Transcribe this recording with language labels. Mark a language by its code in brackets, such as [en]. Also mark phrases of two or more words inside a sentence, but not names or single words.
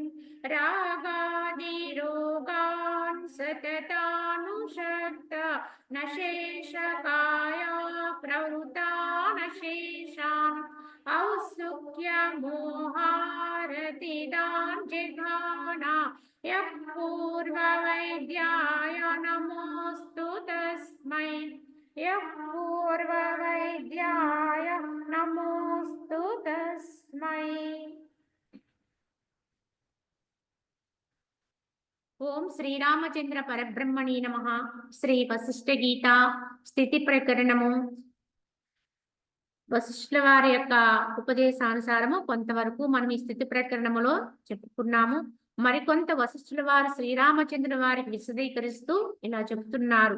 [sa] रागादिरोगान् सततानुषक्त न शेषकाया प्रवृता न शेषान् औत्सुक्यमोहारतिदान् जिघाना यः पूर्ववैद्याय नमोऽस्तु तस्मै यः पूर्ववैद्याय नमोऽस्तु तस्मै। ओम శ్రీరామచంద్ర పరబ్రహ్మణే నమః। [te] శ్రీ వశిష్ఠ గీత స్థితి ప్రకరణము వశిష్ఠుల వారి యొక్క ఉపదేశానుసారము కొంతవరకు మనం ఈ స్థితి ప్రకరణములో చెప్పుకున్నాము. మరికొంత వశిష్ఠుల వారు శ్రీరామచంద్ర వారికి విశదీకరిస్తూ ఇలా చెప్తున్నారు.